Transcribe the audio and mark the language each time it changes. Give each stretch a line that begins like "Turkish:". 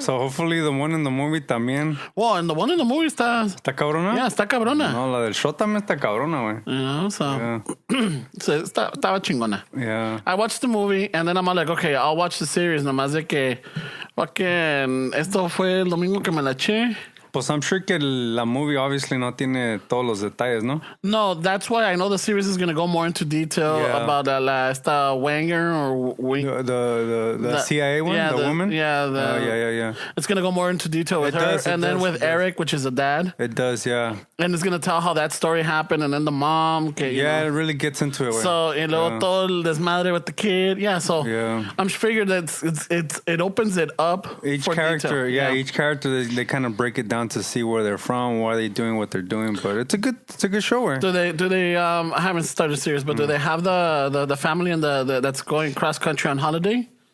English: So hopefully the one in the movie
Spanish: también.
English: Well, and the one in the movie
Spanish: está cabrona? Yeah, está cabrona. No, la del show también está cabrona, güey.
English: You know, so, so
Spanish: estaba chingona.
English: Yeah. I watched the movie and then I'm like, okay, I'll watch the series.
Spanish: Nomás de que, fucking, esto fue el domingo que me la eché. Pues
English: I'm sure
Spanish: que la movie
English: obviously
Spanish: no tiene todos los detalles, ¿no?
English: No, that's why I know the series is going to go more into detail about esta Wanger or the CIA one, the woman. Yeah, yeah. It's going to go more into detail with her, and then with Eric, which is the dad. It does, yeah. And it's going to tell how that story happened, and then the mom.
Spanish: Que,
English: it really gets into it.
Spanish: So, y luego todo el desmadre
English: with the kid. Yeah, so I'm figured that it opens it up. Each for character, detail. each character they kind of break it down to see where they're from, why they're doing what they're doing. But it's a good show. Where do they? I haven't started series, but do they have the family and the that's going cross country on holiday?